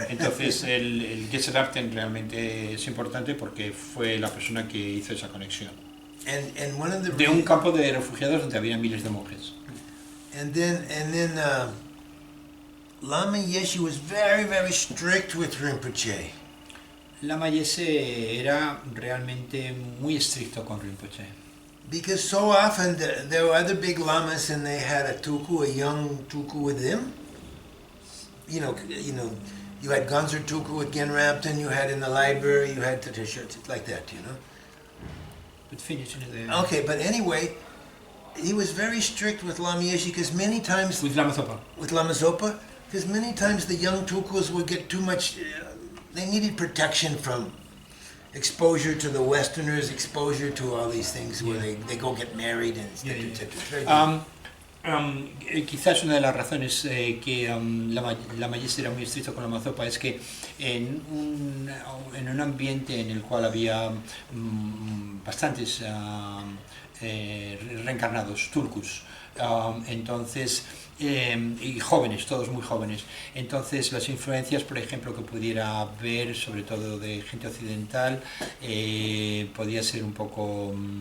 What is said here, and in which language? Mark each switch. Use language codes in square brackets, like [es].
[es] Entonces el Yeshe Rapten realmente es importante porque fue la persona que hizo esa conexión. [en] And one of the [es] de un campo de refugiados donde había miles de monjes. [en] And then Lama Yeshe was very, very strict with Rinpoche. [es] Lama Yeshe era realmente muy estricto con Rinpoché. [en] Because so often there were other big lamas and they had a young tuku with them. You know, you had Gonzer tuku with Gen Rapton, you had in the library, you had like that, you know. But finish it. Okay, but anyway, he was very strict with Lama Yeshe because many times with Lama Zopa. With Lama Zopa, because many times the young tukus would get too much. They needed protection from exposure to the Westerners, exposure to all these things where they go get married and etc. [es] Quizás una de las razones que Lama Yeshe era muy estricto con Lama Zopa es que en un ambiente en el cual había bastantes reencarnados, turcos, entonces, y jóvenes, todos muy jóvenes, entonces las influencias, por ejemplo, que pudiera haber, sobre todo de gente occidental, podía ser un poco...